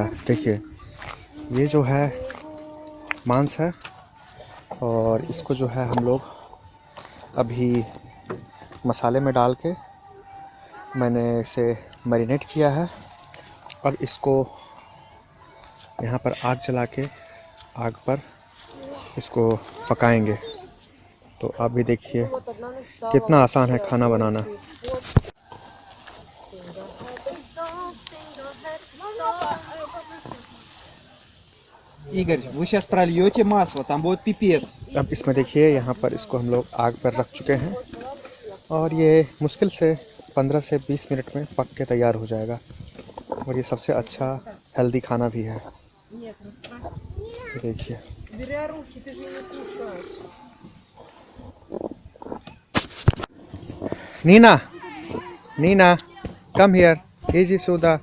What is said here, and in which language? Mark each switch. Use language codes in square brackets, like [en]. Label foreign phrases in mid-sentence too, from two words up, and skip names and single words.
[hi] देखिए ये जो है मांस है और इसको जो है हम लोग अभी मसाले में डाल के मैंने इसे मैरिनेट किया है। अब इसको यहाँ पर आग जला के आग पर इसको पकाएंगे। तो आप भी देखिए कितना आसान है खाना बनाना। [ru] Игорь, вы сейчас прольете масло, там будет пипец. [hi] अब इसमें देखिए यहाँ पर इसको हम लोग आग पर रख चुके हैं और ये मुश्किल से 15 से 20 मिनट में पक के तैयार हो जाएगा। और ये सबसे अच्छा हेल्दी खाना भी है। देखिए नीना [en] come here, [hi] इजी सोदा।